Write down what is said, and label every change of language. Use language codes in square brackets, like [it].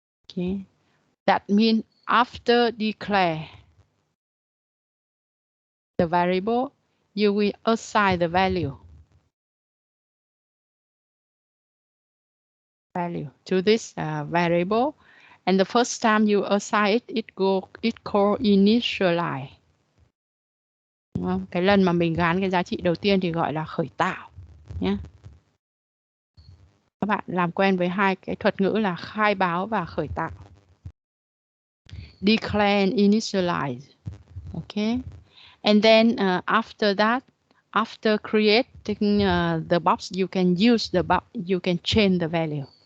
[en] Okay, that means after declare the variable, you will assign the value to this variable, and the first time you assign it called initialize. [vi] Đúng không? Cái lần mà mình gán cái giá trị đầu tiên thì gọi là khởi tạo nhé. Các bạn làm quen với hai cái thuật ngữ là khai báo và khởi tạo. [en] Declare and initialize. Okay. And then after that, after creating the box, you can use the box, you can change the value.